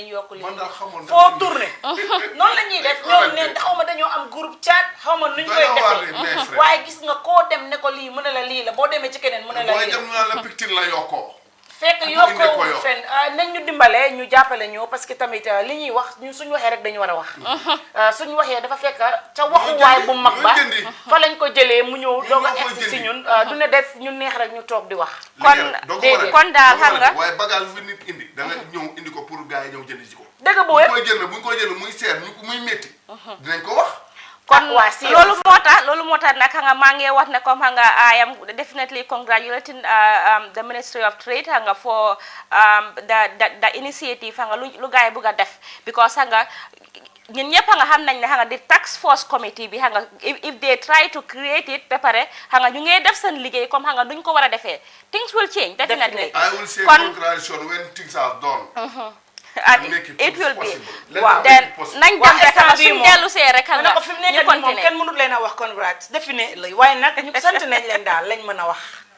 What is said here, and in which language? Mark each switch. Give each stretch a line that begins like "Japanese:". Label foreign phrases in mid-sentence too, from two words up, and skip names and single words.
Wolof: foo tourné noonu la ñuy def ñoom ne xaw ma dañoo am
French: groupe chat
Wolof: xaw ma nuñ koy defee waaye gis nga koo dem ne ko lii mu ne la lii la boo demee ci keneen mu ne la lii la fekk yokkoo fen nañ ñu dimbale ñu jàppale ñu
French: parce que
Wolof: tamit li ñuy wax ñun suñu waxee rek dañu war a wax suñu waxee dafa fekk ca waxuwaay bu mag ba fa lañ ko jëlee mu ñëw doog a egsi si ñun du ne def ñu neex rek ñu toog di wax kon daal xam nga waaye bagage bi nit indi da nga ñëw indi ko pour gars yi ñëw jënd ci ko dëgg bu wér buñ koy jënd muy seer muy métti dinañ ko wax kon loolu moo tax nag nga maa ngi wax ne comme nga
English: I am definitely congratulating the Ministry of Trade
Wolof: nga
English: for the initiative
Wolof: nga lu gars yi bëgg a def because nga ñun ñëpp nga xam nañ ne nga di task force committee bi nga
English: if they try to create it
Wolof: ba pare nga ñu ngi def seen liggéey comme nga duñ ko war a defee
English: things will change definitely. I will say congratulations when things are done. and it will be
Wolof: waaw then nañ dem rek suñ dellu see rek nga ñu continuer kenn mënut leen a wax
English: congrats definitely
Wolof: waaye nag ñu sant nañ leen daal lañ mën a wax